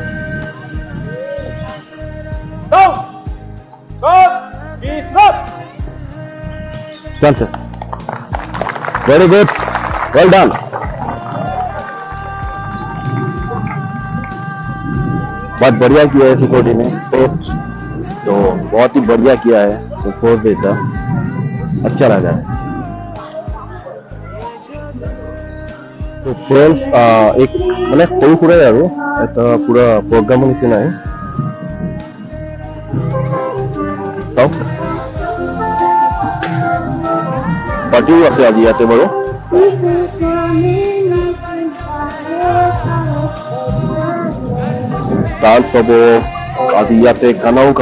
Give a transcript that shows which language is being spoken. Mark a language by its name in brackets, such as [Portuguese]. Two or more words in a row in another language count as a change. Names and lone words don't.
[English] Done, sir. Very good. Well done. [Hindi] बहुत बढ़िया किया है सिक्योरिटी ने, तो बहुत ही बढ़िया किया है। तो फोर्स देता अच्छा लगा है। तो फ्रेंड्स एक [Assamese] মানে সৰু সুৰাই আৰু এটা পুৰা প্ৰগ্ৰামৰ নিচিনাই। চাওক, পাৰ্টিও আছে আজি ইয়াতে বাৰু। ডান্স হ'ব আজি ইয়াতে, খানাও খাব।